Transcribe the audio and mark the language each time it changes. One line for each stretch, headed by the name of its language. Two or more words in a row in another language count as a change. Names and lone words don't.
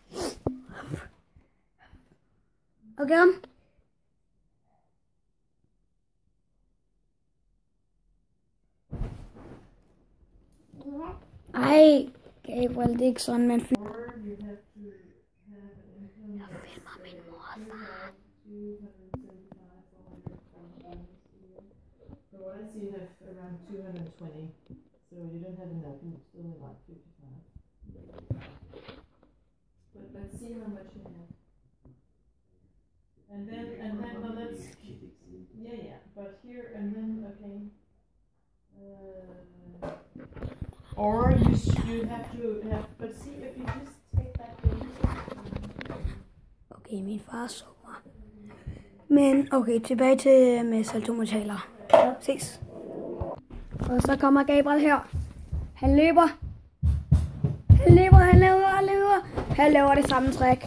Danish: Okay, om. Ej, Gabriel, det er ikke sådan, man filmer. Jeg filmer min mor og far.
English: So what I see you have around 220, so you don't have enough, you still need like 55. But let's see how much you have. And then well, let's, yeah, but here, and then, okay. Or you have to have, but see if you just take that thing.
Danish: Okay, min far sover. Men okay, tilbage til med saltomortaler. Ses. Og så kommer Gabriel her. Han løber. Han laver det samme trick.